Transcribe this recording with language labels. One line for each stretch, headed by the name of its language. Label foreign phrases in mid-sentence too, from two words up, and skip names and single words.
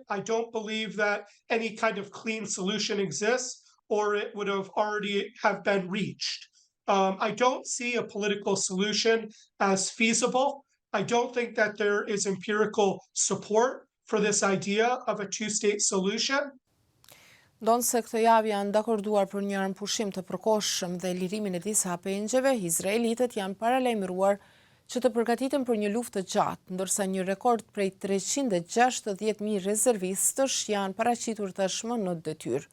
English: I don't believe that any kind of clean solution exists, or it would have already have been reached. I don't see a political solution as feasible. I don't think that there is empirical support for this idea of a two-state solution.
Albanian: Ndonë se këtë javë janë dakorduar për një armëpushim të përkohshëm dhe lirimin e disa pengjeve, izraelitët janë paralajmëruar që të përgatiten për një luftë të gjatë, ndërsa një rekord prej 360.000 rezervistësh janë paraqitur tashmë në detyrë.